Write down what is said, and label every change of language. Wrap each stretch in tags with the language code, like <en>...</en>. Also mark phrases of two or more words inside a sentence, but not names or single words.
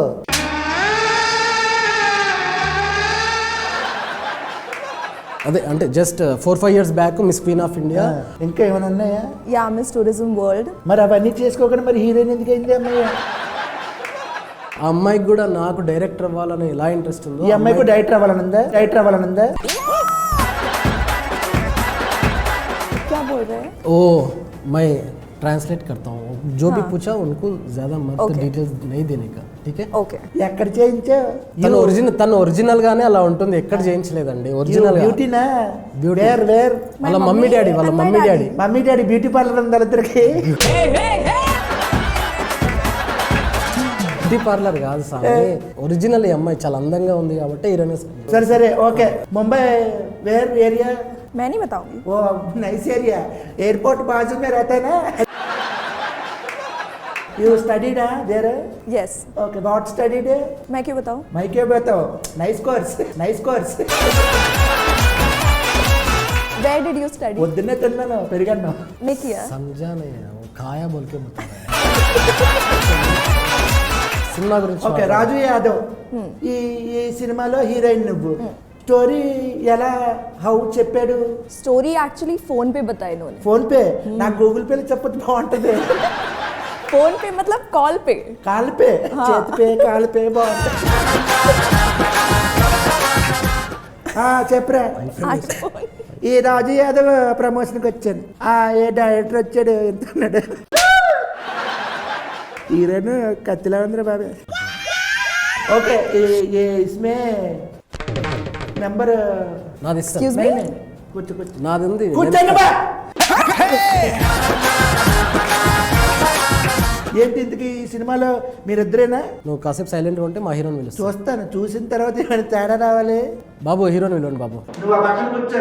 <te>అదే అంటే</te> <en>just 4-5 years back</en> <te>మిస్ క్వీన్ ఆఫ్ ఇండియా. ఇంకా ఏమైనా ఉన్నాయా? యా, మిస్ టూరిజం వరల్డ్. మరి అవన్నీ చేసుకోకుండా మరి హీరోయిన్ ఎందుకు అయింది అమ్మాయి? ఆ అమ్మాయికి కూడా నాకు డైరెక్టర్ అవ్వాలని ఎలా ఇంట్రెస్ట్ ఉందో, ఈ అమ్మాయికి డైరెక్టర్ అవ్వాలనుందా?</te> <hi>क्या बोल रहे हैं? ओ मैं ट्रांसलेट करता हूँ, जो भी पूछा उनको ज्यादा मत डिटेल्स नहीं देने का, ठीक है?</hi> <te>ఓకే. ఎక్కడ చేయించావు? తను ఒరిజినల్ గానే అలా ఉంటుంది, ఎక్కడ చేయించలేదండి. ఒరిజినల్ బ్యూటీనా? బ్యూటీ. వేర్ వాళ్ళ మమ్మీ డాడీ బ్యూటీ పార్లర్ ఉంది వాళ్ళిద్దరికి. బ్యూటీ పార్లర్ కాదు సార్, ఒరిజినల్. ఈ అమ్మాయి చాలా అందంగా ఉంది కాబట్టి హీరోయిన్. సరే ఓకే. ముంబై</te> <en>where area?</en> <hi>मैं नहीं बताऊंगी. वो</hi> <en>nice area,</en> <hi>एयरपोर्ट बाजू में रहता है ना.</hi> <en>You studied there? Yes. Okay, what studied?</en> <hi>मैं क्यों बताऊं? मैं क्यों बताऊं?</hi> <en>Nice course. Where did you study?</en> <te>పొద్దున్నే తిన్నాను, పెరిగాను.</te> <hi>नहीं किया. समझा नहीं है, वो खाया बोल के बता रहा है.</hi> <te>సినిమా గురించి. ఓకే, రాజు యాదవ్ ఈ సినిమాలో హీరోయిన్ నువ్వు. స్టోరీ ఎలా హౌ చెప్పాడు?</te> <en>story actually</en> <hi>फोन पे बताया इन्होंने.</hi> <te>ఫోన్ పే? నాకు గూగుల్ పేలో చెప్పొచ్చు, బాగుంటది.</te> <hi>फोन पे मतलब कॉल पे.</hi> <te>కాల్ పే, చేతి పే, కాల్ పే బాగుంటుంది. చెప్పరా. ఈ రాజు యాదవ్ ప్రమోషన్కి వచ్చాను. ఏ డైరెక్టర్ వచ్చాడు, ఎంత ఉన్నాడు? హీరోయిన్ కత్తిలా ఉందిరా బాబే. ఓకే, ఇస్మే నెంబర్ నాది ఇస్తా.</te> <en>Excuse me?</en> <te>కూర్చో నాది ఉంది. కూర్చోండి బా. ఏంటి ఇంతకీ ఈ సినిమాలో మీరిద్దరేనా? నువ్వు కాసేపు సైలెంట్గా ఉంటే మా హీరోని పిలుస్తా. చూస్తాను, చూసిన తర్వాత ఏమైనా తేడా రావాలి. బాబు హీరోని పిలవండి బాబు. నువ్వు ఆ పక్కన కూర్చో.</te>